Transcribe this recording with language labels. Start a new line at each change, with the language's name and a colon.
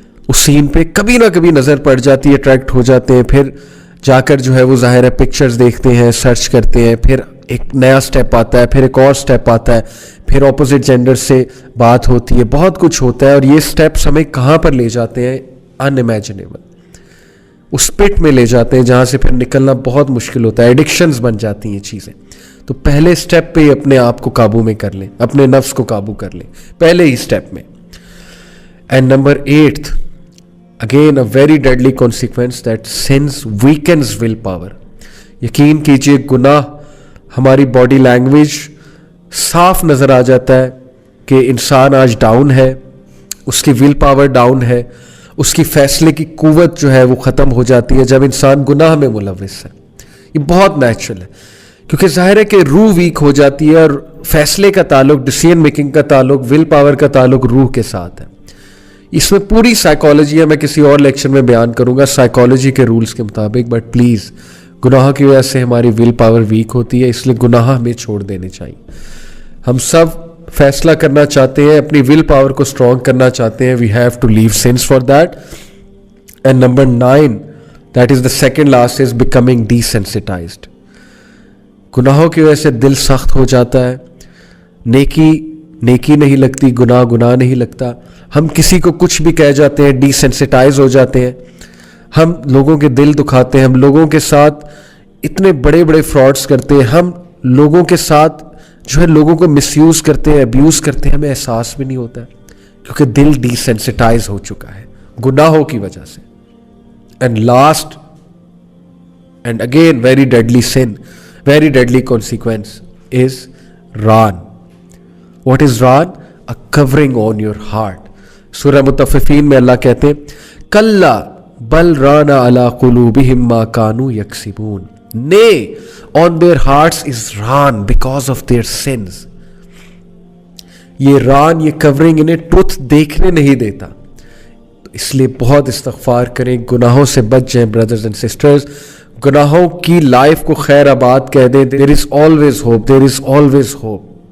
Urdu: اس سین پہ کبھی نہ کبھی نظر پڑ جاتی ہے, اٹریکٹ ہو جاتے ہیں, پھر جا کر جو ہے وہ ظاہر ہے پکچرز دیکھتے ہیں, سرچ کرتے ہیں, پھر ایک نیا سٹیپ آتا ہے, پھر ایک اور سٹیپ آتا ہے, پھر اپوزٹ جینڈر سے بات ہوتی ہے, بہت کچھ ہوتا ہے, اور یہ سٹیپس ہمیں کہاں پر لے جاتے ہیں, ان امیجنیبل, اس پٹ میں لے جاتے ہیں جہاں سے پھر نکلنا بہت مشکل ہوتا ہے, ایڈکشنز بن جاتی ہیں چیزیں. تو پہلے سٹیپ پہ ہی اپنے آپ کو قابو میں کر لیں, اپنے نفس کو قابو کر لیں پہلے ہی سٹیپ میں.
English: And number 8th, again a very deadly consequence, that sins weakens will power.
Urdu: یقین کیجئے گناہ ہماری باڈی لینگویج صاف نظر آ جاتا ہے کہ انسان آج ڈاؤن ہے, اس کی ول پاور ڈاؤن ہے, اس کی فیصلے کی قوت جو ہے وہ ختم ہو جاتی ہے جب انسان گناہ میں ملوث ہے. یہ بہت نیچرل ہے, کیونکہ ظاہر ہے کہ روح ویک ہو جاتی ہے, اور فیصلے کا تعلق, ڈیسیژن میکنگ کا تعلق, ول پاور کا تعلق روح کے ساتھ ہے. اس میں پوری سائیکالوجی ہے, میں کسی اور لیکچر میں بیان کروں گا سائیکالوجی کے رولز کے مطابق,
English: but please
Urdu: گناہوں کی وجہ سے ہماری ول پاور ویک ہوتی ہے, اس لیے گناہ ہمیں چھوڑ دینے چاہیے. ہم سب فیصلہ کرنا چاہتے ہیں, اپنی ول پاور کو اسٹرانگ کرنا چاہتے ہیں,
English: We have to leave sins for that. And number 9, that is the second last, is becoming desensitized.
Urdu: گناہوں کی وجہ سے دل سخت ہو جاتا ہے, نیکی نہیں لگتی, گناہ نہیں لگتا, ہم کسی کو کچھ بھی کہہ جاتے ہیں, ڈیسینسٹائز ہو جاتے ہیں, ہم لوگوں کے دل دکھاتے ہیں, ہم لوگوں کے ساتھ اتنے بڑے بڑے فراڈس کرتے ہیں, ہم لوگوں کے ساتھ جو ہے لوگوں کو مس یوز کرتے ہیں, ابیوز کرتے ہیں, ہمیں احساس بھی نہیں ہوتا ہے, کیونکہ دل ڈیسینسٹائز ہو چکا ہے گناہوں کی وجہ سے.
English: And last and again very deadly sin, very deadly consequence is ران. What is ران؟ a covering on your heart.
Urdu: سورہ مطففین میں اللہ کہتے ہیں
Arabic: کلا بل ران علی قلوبہم ما کانوا یکسبون.
English: Nay, on their hearts is raan because of their sins.
Urdu: یہ ران, یہ کورنگ انہیں truth دیکھنے نہیں دیتا, اس لیے بہت استغفار کریں, گناہوں سے بچ جائیں بردرز اینڈ سسٹرز, گناہوں کی لائف کو خیر آباد کہہ دیں.
English: There is always hope, there is always hope.